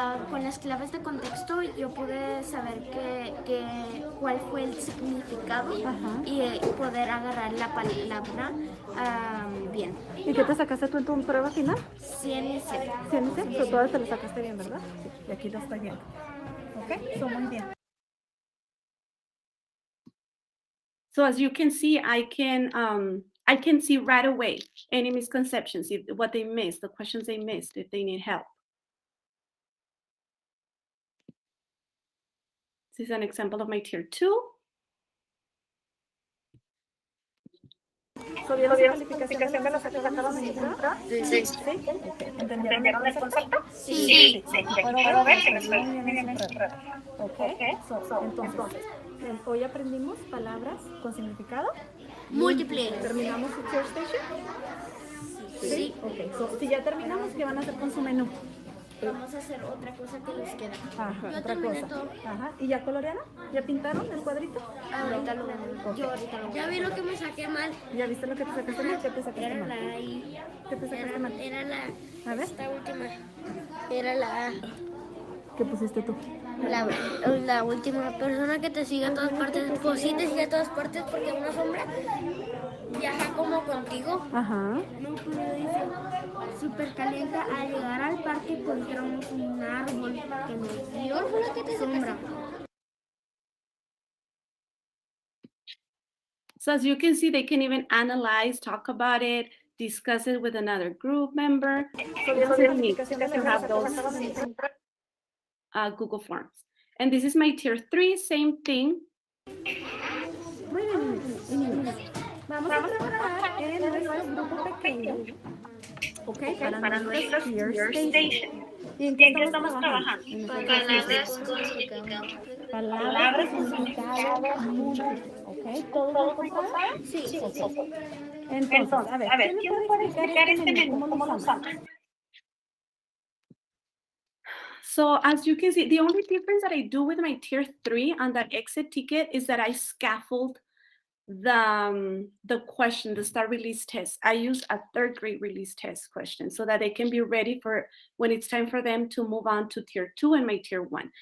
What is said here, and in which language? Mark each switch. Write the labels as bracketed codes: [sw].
[es] Con las claves de contexto yo pude saber cuál fue el significado y poder agarrar la palabra bien. ¿Y qué te sacaste tú en tu prueba final? 100 y 0. 100 y 100, todas te lo sacaste bien, ¿verdad? Sí, y aquí lo estoy viendo. ¿Ok? So, muy bien. [en] So as you can see, I can see right away any misconceptions, what they missed, the questions they missed, if they need help. This is an example of my tier 2. [es] ¿So vieron la calificación de los que sacaron en prueba? Sí. ¿Sí? Okay. ¿Entendieron el concepto? Sí. Puedo ver que les fue muy bien en su prueba. Entonces, hoy aprendimos palabras con significado. Múltiple. ¿Terminamos su tier station? Sí. Ok. So, si ya terminamos, ¿qué van a hacer con su menú? Vamos a hacer otra cosa que les queda. Ajá, Yo otra terminé cosa. todo. Ajá. ¿Y ya colorearon? ¿Ya pintaron el cuadrito? Ahorita lo vemos. Yo ahorita lo veo. Ya vi lo que me saqué mal. ¿Ya viste lo que te sacaste mal? ¿Qué te sacaste Era mal? la I. ¿Qué te sacaste mal? Era la. A ver. Esta última. Era la A. ¿Qué pusiste tú? La última persona que te sigue a todas partes. Pues sí te sigue a todas partes porque una sombra viaja como contigo. Ajá. No, pero dice, súper caliente. Al llegar al parque encontramos un árbol que nos dio sombra. [en] So as you can see, they can even analyze, talk about it, discuss it with another group member. So they need to have those Google Forms. And this is my tier 3, same thing. [es] Muy bien. Vamos a trabajar en nuestro grupo pequeño. Ok, para nuestro tier station. ¿Y en qué estamos trabajando? Palabras con significado múltiple. Ok, ¿todos lo encontraron? Sí. Ok. Entonces, a ver, ¿quién me puede explicar este menú? ¿Cómo lo usamos? [en] So as you can see, the only difference that I do with my tier 3 on that exit ticket is that I scaffold the question, the STAR release test. I use a 3rd grade release test question so that they can be ready for when it's time for them to move on to tier 2 and my tier 1.